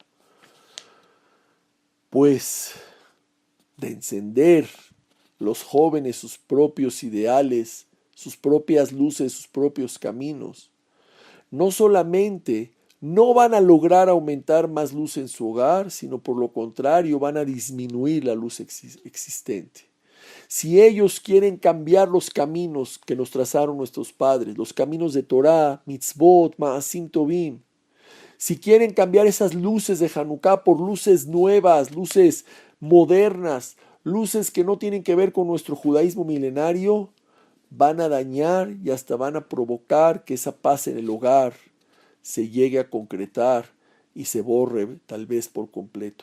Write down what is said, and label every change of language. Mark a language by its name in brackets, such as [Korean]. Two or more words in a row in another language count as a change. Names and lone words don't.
[Spanish] Pues de encender los jóvenes sus propios ideales, sus propias luces, sus propios caminos, no solamente no van a lograr aumentar más luz en su hogar, sino por lo contrario van a disminuir la luz existente. Si ellos quieren cambiar los caminos que nos trazaron nuestros padres, los caminos de Torah, mitzvot, [Hebrew] ma'asim tovim, [Spanish] si quieren cambiar esas luces de Hanukkah por luces nuevas, luces modernas, luces que no tienen que ver con nuestro judaísmo milenario, van a dañar y hasta van a provocar que esa paz en el hogar se llegue a concretar y se borre tal vez por completo.